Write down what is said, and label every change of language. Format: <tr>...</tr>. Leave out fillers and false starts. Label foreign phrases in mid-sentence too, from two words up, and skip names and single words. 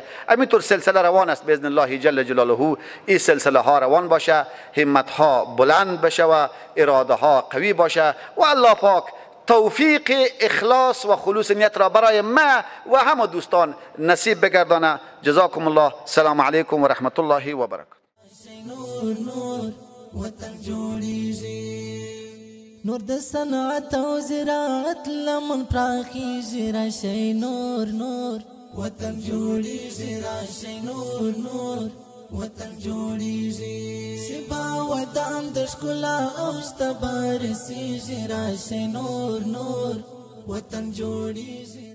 <fa>همینطور سلسله روان است</fa> <ar>باذن الله جل جلاله.</ar> <fa>این سلسله ها روان باشه، همت ها بلند بشه و اراده ها قوی باشه و الله پاک توفیق اخلاص و خلوص نیت را برای ما و همه دوستان نصیب بگردانه.</fa> <ar>جزاکم الله. السلام علیکم و رحمت الله و برکاته.</ar> <ps>نور د صنعت او زراعت لمن پراخیږي راشئ نور نور وطن جوړیږي راشئ نور نور وطن جوړیږي شبا ودان د ښکلا او شته رسیږي راشئ نور نور وطن جوړیږي.</ps>